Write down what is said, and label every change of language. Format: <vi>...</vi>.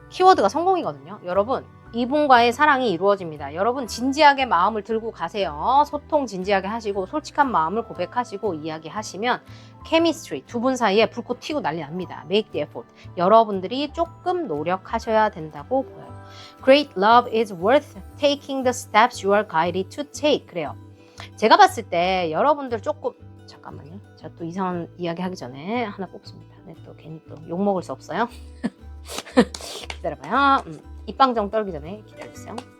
<ko>키워드가 성공이거든요. 여러분 이분과의 사랑이 이루어집니다. 여러분 진지하게 마음을 들고 가세요. 소통 진지하게 하시고 솔직한 마음을 고백하시고 이야기하시면 케미스트리 두 분 사이에 불꽃 튀고 난리 납니다.</ko> <en>Make the effort.</en> <ko>여러분들이 조금 노력하셔야 된다고 보여요.</ko> <en>Great love is worth taking the steps you are guided to take.</en> <ko>그래요. 제가 봤을 때 여러분들 조금 잠깐만요. 제가 또 이상한 이야기 하기 전에 하나 뽑습니다. 네, 또 괜히 또 욕먹을 수 없어요. 기다려봐요. 입방정 떨기 전에 기다려주세요.</ko>